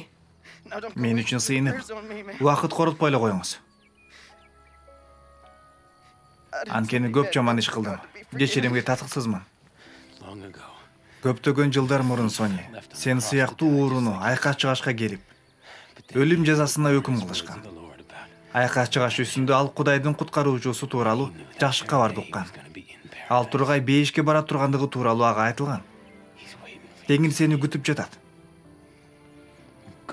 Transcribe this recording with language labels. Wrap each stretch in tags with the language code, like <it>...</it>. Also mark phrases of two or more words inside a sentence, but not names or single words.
<ky>Мен үчүн сыйынып, убакыт коротпой эле коюңуз. Анткени көп жаман иш кылдым. Кечиримге татыксызмын.</ky> <en>Long ago,</en> <ky>Көптөгөн жылдар мурун, Сони, сен сыяктуу ууруну айкач-чыгашка келип, өлүм жазасына өкүм кылышкан.</ky> <en>the Lord about</en> <ky>Айкач-чыгаш үстүндө ал Кудайдын куткаруучусу тууралуу жакшы кабарды уккан.</ky> <en>gonna be in peril.</en> <ky>Ал тургай бейишке бара тургандыгы тууралуу ага айтылган.</ky> <en>He's waiting for</en> <ky>Теңир сени күтүп жатат.</ky> <en>you.</en>